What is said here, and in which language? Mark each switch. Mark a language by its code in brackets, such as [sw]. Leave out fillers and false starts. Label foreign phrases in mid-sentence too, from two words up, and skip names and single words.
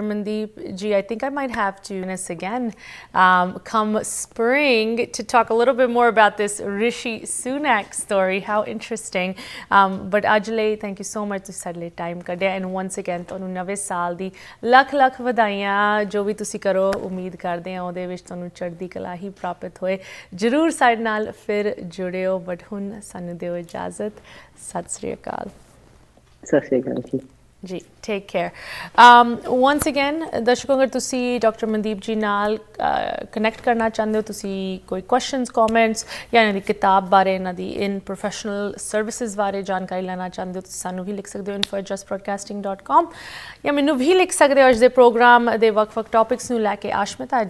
[en] Mandeep ji, I think I might have to join us again come spring to talk a little bit more about this Rishi Sunak story. How interesting. But [pa] ਅੱਜ ਲਈ [en] thank you so much [pa] ਤੁਸੀਂ ਸਾਡੇ ਲਈ ਟਾਈਮ ਕੱਢਿਆ, and [en] once again [pa] ਤੁਹਾਨੂੰ ਨਵੇਂ ਸਾਲ ਦੀ ਲੱਖ ਵਧਾਈਆਂ. ਜੋ ਵੀ ਤੁਸੀਂ ਕਰੋ, ਉਮੀਦ ਕਰਦੇ ਹਾਂ ਉਹਦੇ ਵਿੱਚ ਤੁਹਾਨੂੰ ਚੜ੍ਹਦੀ ਕਲਾ ਹੀ ਪ੍ਰਾਪਤ ਹੋਏ. ਜ਼ਰੂਰ ਸਾਡੇ ਨਾਲ ਫਿਰ ਜੁੜਿਓ, ਬਟ ਹੁਣ ਸਾਨੂੰ ਦਿਓ ਇਜਾਜ਼ਤ. ਸਤਿ ਸ੍ਰੀ ਅਕਾਲ. ਸਤਿ ਸ੍ਰੀ ਅਕਾਲ ਜੀ. [en] ਜੀ, take care. once again, [pa] ਦਰਸ਼ਕੋ, ਅਗਰ ਤੁਸੀਂ ਡਾਕਟਰ ਮਨਦੀਪ ਜੀ ਨਾਲ ਕਨੈਕਟ ਕਰਨਾ ਚਾਹੁੰਦੇ ਹੋ, ਤੁਸੀਂ ਕੋਈ [en] questions, comments [pa] ਜਾਂ ਇਹਨਾਂ ਦੀ ਕਿਤਾਬ ਬਾਰੇ, ਇਹਨਾਂ ਦੀ [en] in professional services [pa] ਬਾਰੇ ਜਾਣਕਾਰੀ ਲੈਣਾ ਚਾਹੁੰਦੇ ਹੋ, ਤੁਸੀਂ ਸਾਨੂੰ ਵੀ ਲਿਖ ਸਕਦੇ ਹੋ info@jusbroadcasting.com, ਜਾਂ ਮੈਨੂੰ ਵੀ ਲਿਖ ਸਕਦੇ ਹੋ ਅੱਜ ਦੇ ਪ੍ਰੋਗਰਾਮ ਦੇ ਵੱਖ-ਵੱਖ ਟੌਪਿਕਸ ਨੂੰ ਲੈ ਕੇ aashmeeta@jusbroadcasting.com.